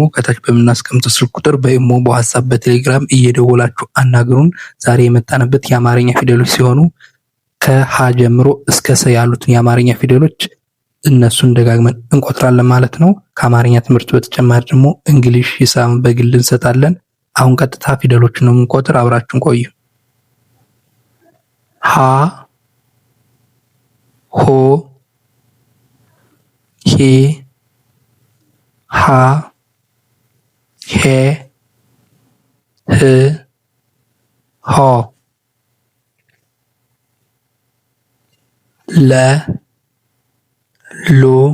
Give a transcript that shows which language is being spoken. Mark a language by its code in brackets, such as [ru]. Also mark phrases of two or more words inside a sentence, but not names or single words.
[am] ከታች በምናስቀምጠው ስልክ ቁጥር በኢሞ፣ በዋትስአፕ፣ በቴሌግራም እየደወላችሁ አናግሩን። ዛሬ የመጣንበት የአማርኛ ፊደሎች ሲሆኑ ከሀ ጀምሮ እስከ ሰ ያሉትን የአማርኛ ፊደሎች እነሱን ደጋግመን እንቆጥራለን ማለት ነው። ከአማርኛ ትምህርት በተጨማሪ ደግሞ እንግሊሽ፣ ሂሳብ በግል እንሰጣለን። አሁን ቀጥታ ፊደሎችን ነው የምንቆጥር። አብራችሁን ቆዩ። ሀ ሆ ሄ ሃ ሄ ህ ሆ ለ ሎ